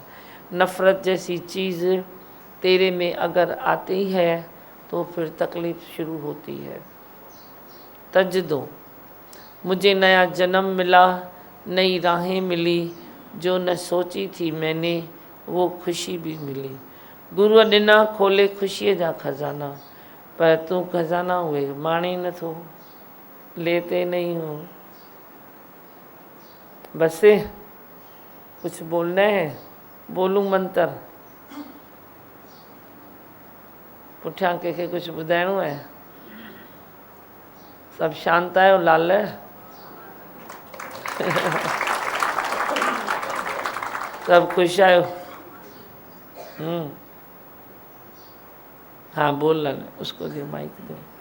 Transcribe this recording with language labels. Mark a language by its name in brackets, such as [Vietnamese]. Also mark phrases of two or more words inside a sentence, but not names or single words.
[Hindi] नफ़रत जैसी चीज़ तेरे में अगर आती है तो फिर तकलीफ़ शुरू होती है। तज दो, मुझे नया जन्म मिला, नई राहें मिली, जो न सोची थी मैंने वो खुशी भी मिली। [Sindhi] गुरुअ ॾिना खोले खुशीअ जा खजाना, पर तू खजाना हुए माणे नथो, [Hindi] लेते नहीं हो। बस कुछ बोलना है, बोलूं मंत्र, [Sindhi] पुठियां कंहिंखे कुछ ॿुधाइणो है? सब शांत आहियो लाल? सब खुश आयो? [Hindi] हाँ बोल रहा, उसको दे माइक दो।